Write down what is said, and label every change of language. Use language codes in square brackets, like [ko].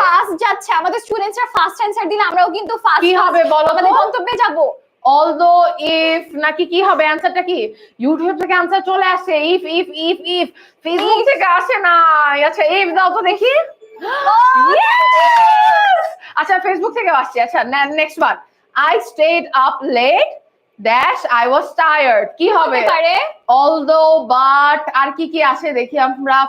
[bn] Fast যাচ্ছে, আমাদের স্টুডেন্টসরা fast answer দিলে আমরাও কিন্তু ফাস্ট কি হবে বলো তো? আমাদের গন্তব্যে যাব। [en] although if [bn] নাকি কি হবে? অ্যানসারটা কি? ইউটিউব থেকে অ্যানসার চলে আসে। if ফেসবুক থেকে আসে না। আচ্ছা, if দাও তো দেখি। Yes! আচ্ছা, ফেসবুক থেকে আসছে। আচ্ছা, next one, [en] I stayed up late dash I was tired। [bn] কি হবে? পারে [en] although but, [bn] আর কি কি আসে দেখি আমরা।